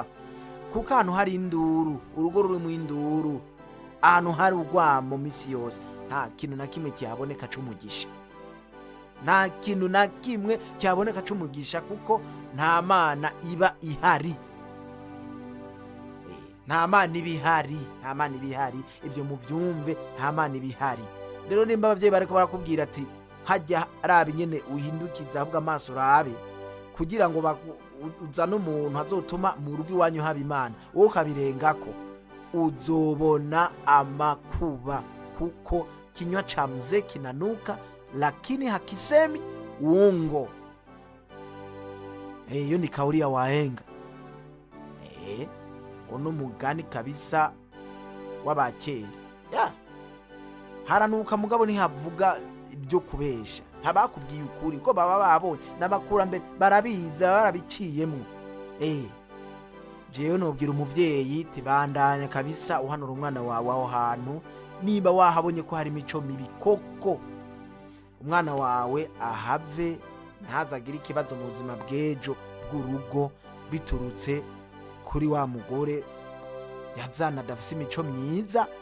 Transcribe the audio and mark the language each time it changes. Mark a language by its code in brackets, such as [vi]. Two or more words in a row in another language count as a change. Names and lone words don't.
[rn] Kuko ahantu hari induru, urugo rurimo induru, ahantu hari urwamo misi yose, nta kintu na kimwe kihaboneka c'umugisha, nta kintu na kimwe cyaboneka c'umugisha, kuko nta mana iba ihari, nta mana iba ihari, ibyo muvyumve, nta mana iba ihari. Rero nimba abavyeyi bariko barakubwira ati hajya arabe nyene uhindukiza ahubwo amaso urabe, kugira ngo uzane umuntu azotuma mu rugo iwanyu haba imana, wowe ukabirengako, uzobona amakuba, kuko [sw] kinywa cha mzee kinanuka lakini hakisemi uongo. Hiyo ni kauli ya wahenga. [rn] Ono mugani kabisa w'abakera. Haranuka mugabo ntihavuga ibyo kubesha, habakubwiye ukuri ko baba babonye n'abakurambere barabiza, barabiciyemo. Jewe nobwira umuvyeyi tibandanya kabisa uhanura umwana wawe aho hantu, niba wahabonye ko hari imico mibi koko, umwana wawe ahave, ntazagire ikibazo mu buzima bw'ejo bw'urugo biturutse kuri wa mugore yazana adafise imico myiza.